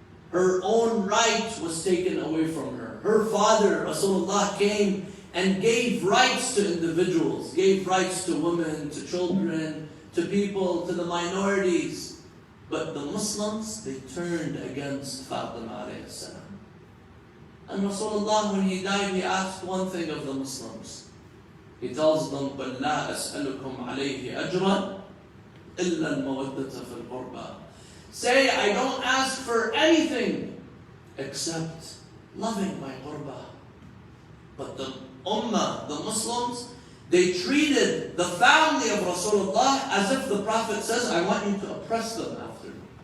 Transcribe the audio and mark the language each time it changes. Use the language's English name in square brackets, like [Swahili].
[English] Her own right was taken away from her. Her father, Rasulullah, came and gave rights to individuals, gave rights to women, to children, to people, to the minorities. But the Muslims, they turned against Fatima alayhi salam. And Rasulullah, when he died, he asked one thing of the Muslims. He tells them, [Arabic] بَلْ لَا أَسْأَلُكُمْ عَلَيْهِ أَجْرًا إِلَّا الْمَوَدَّةَ فِي الْقُرْبَى. [English] Say, I don't ask for anything except loving my qurba. But the Ummah, the Muslims, they treated the family of Rasulullah as if the Prophet says, I want you to oppress them after me.